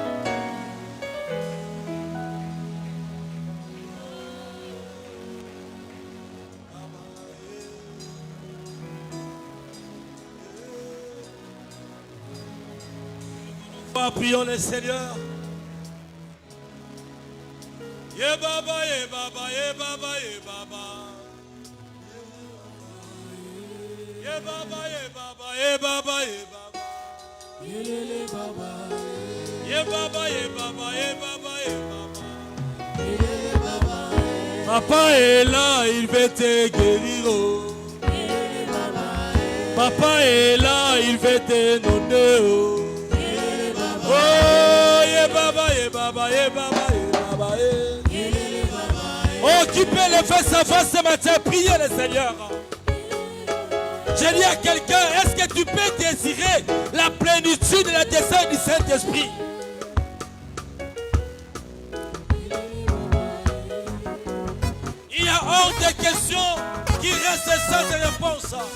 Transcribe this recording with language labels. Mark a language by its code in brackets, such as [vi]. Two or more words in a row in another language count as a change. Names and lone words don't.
[fr] Prions le Seigneur. [ln] Ye baba, ye baba, ye baba, ye baba. Ye baba, ye baba, ye baba, ye baba. Ye baba, ye baba, ye baba, ye baba. [fr] Papa est là, il veut te guérir. Oh. Papa est là, il veut te donner. Oh. [ln] Oh, ye baba, ye baba, ye baba, ye baba, ye. [fr] Oh, qui peut lever sa voix ce matin, prier le Seigneur. Je dis à quelqu'un, est-ce que tu peux désirer la plénitude et la descente du Saint-Esprit? Il y a hors de questions qui restent sans réponse.